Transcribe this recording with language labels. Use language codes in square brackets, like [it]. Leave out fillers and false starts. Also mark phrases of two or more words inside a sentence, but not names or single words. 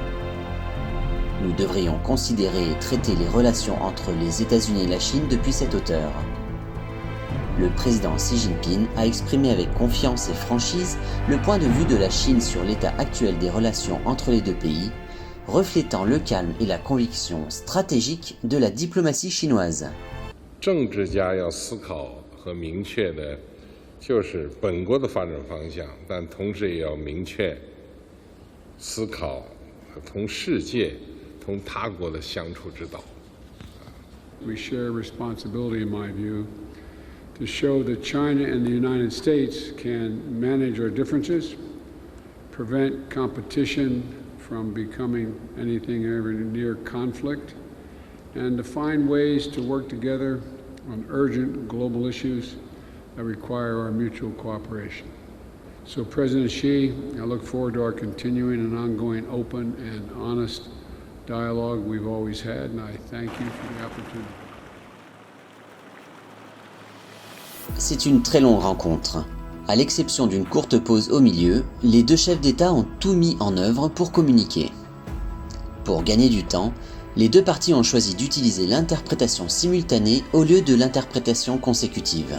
[fr] Nous devrions considérer et traiter les relations entre les États-Unis et la Chine depuis cette hauteur. Le président Xi Jinping a exprimé avec confiance et franchise le point de vue de la Chine sur l'état actuel des relations entre les deux pays, reflétant le calme et la conviction stratégique de la diplomatie chinoise. [zh] 政治家要思考和明确的就是本国的发展方向，但同时也要明确思考同世界、同他国的相处之道。 [en] We share responsibility, in my view, to show that China and the United States can manage our differences, prevent competition from becoming anything ever near conflict, and to find ways to work together on urgent global issues that require our mutual cooperation. So President Xi, I look forward to our continuing and ongoing open and honest dialogue we've always had, and I thank you for the opportunity. [fr] C'est une très longue rencontre. À l'exception d'une courte pause au milieu, les deux chefs d'État ont tout mis en œuvre pour communiquer. Pour gagner du temps, les deux parties ont choisi d'utiliser l'interprétation simultanée au lieu de l'interprétation consécutive.